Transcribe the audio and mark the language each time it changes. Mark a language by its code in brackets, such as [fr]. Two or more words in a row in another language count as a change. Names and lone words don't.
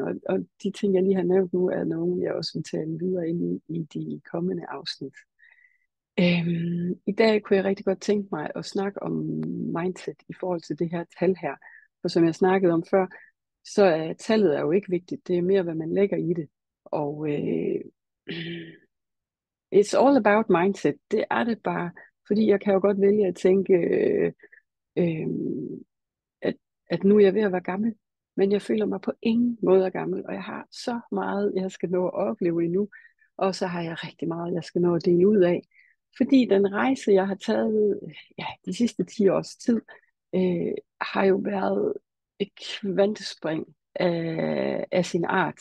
[da] Og de ting, jeg lige har nævnt nu, er nogle, jeg også vil tale videre ind i de kommende afsnit. I dag kunne jeg rigtig godt tænke mig at snakke om mindset i forhold til det her tal her. For som jeg snakkede om før, så er tallet er jo ikke vigtigt. Det er mere, hvad man lægger i det. [en] Og it's all about mindset. [da] Det er det bare. Fordi jeg kan jo godt vælge at tænke, øh, at, at nu er jeg ved at være gammel. Men jeg føler mig på ingen måde gammel. Og jeg har så meget, jeg skal nå at opleve endnu. Og så har jeg rigtig meget, jeg skal nå at dele ud af. Fordi den rejse, jeg har taget ja, de sidste 10 års tid, har jo været et kvantespring af sin art.